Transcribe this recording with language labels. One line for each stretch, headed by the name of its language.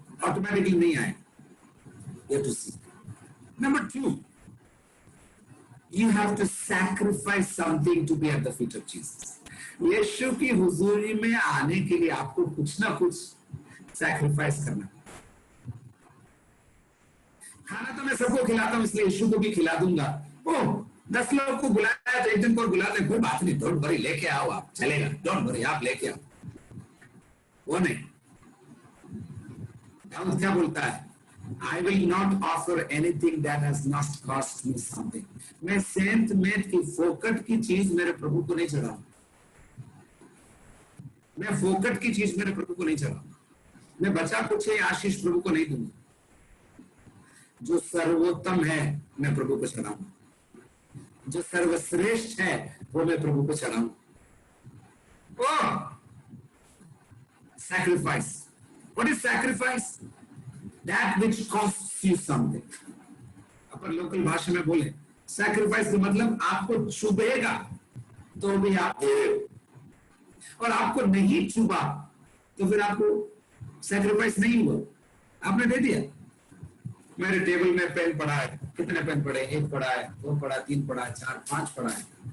Hindi: Automatically नहीं आए,
English: you have to seek. Number 2, you have to sacrifice something to be at the feet of Jesus.
Hindi: यीशु की हुजूरी में आने के लिए आपको कुछ ना कुछ सैक्रिफाइस करना। खाना तो मैं सबको खिलाता हूं, इसलिए यीशु को भी खिला दूंगा। 10 लोग को बुलाया तो एक दिन को बुला दे, कोई बात नहीं,
English: don't worry,
Hindi: लेके आओ आप, चलेगा, डोंट वरी, आप लेके आओ। वो नहीं, दाऊद क्या बोलता है?
English: I will not offer anything that has not cost me something.
Hindi: मैं सेंत मेट की फोकट की चीज मेरे प्रभु को नहीं चढ़ाऊंगा। मैं फोकट की चीज मेरे प्रभु को नहीं चढ़ाऊंगा। मैं बचा कुछ आशीष प्रभु को नहीं दूंगा। जो सर्वोत्तम है मैं प्रभु को चढ़ाऊंगा, जो सर्वश्रेष्ठ है वो मैं प्रभु को चढ़ाऊंगा।
English: Sacrifice. What is sacrifice? That which costs you something.
Hindi: Upon local भाषा में बोले, सैक्रिफाइस का मतलब आपको चुभेगा तो भी आप दे, और आपको नहीं चुभा तो फिर आपको सैक्रिफाइस नहीं हुआ, आपने दे दिया। मेरे टेबल में पेन पड़ा है, कितने पेन पड़े, एक पड़ा है, दो पड़ा, तीन पड़ा है, चार, पांच पड़ा है।